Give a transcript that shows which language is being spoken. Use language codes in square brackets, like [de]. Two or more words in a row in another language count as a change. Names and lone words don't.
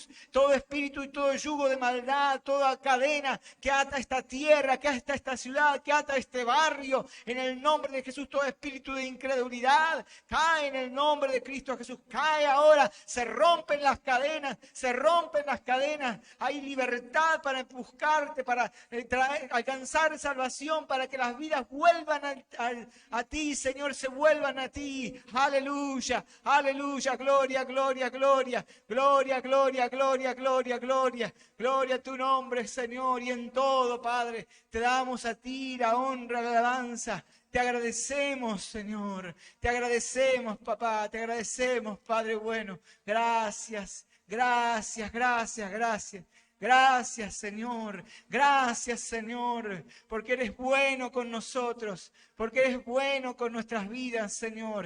[es] Todo espíritu y todo yugo de maldad, toda cadena que ata esta tierra, que ata esta ciudad, que ata este barrio, en el nombre de Jesús, todo espíritu de incredulidad, cae en el nombre de Cristo Jesús, cae ahora, se rompen las cadenas, hay libertad para buscarte, para alcanzar salvación, para que las vidas vuelvan a ti, Señor, se vuelvan a ti. Aleluya, aleluya, gloria, gloria, gloria, gloria, gloria, gloria, gloria, gloria, gloria a tu nombre, Señor, y en todo, Padre, te damos a ti la honra, la alabanza. Te agradecemos, Señor, te agradecemos, papá, te agradecemos, Padre bueno. Gracias, gracias, gracias, gracias. Gracias, Señor, porque eres bueno con nosotros, porque eres bueno con nuestras vidas, Señor.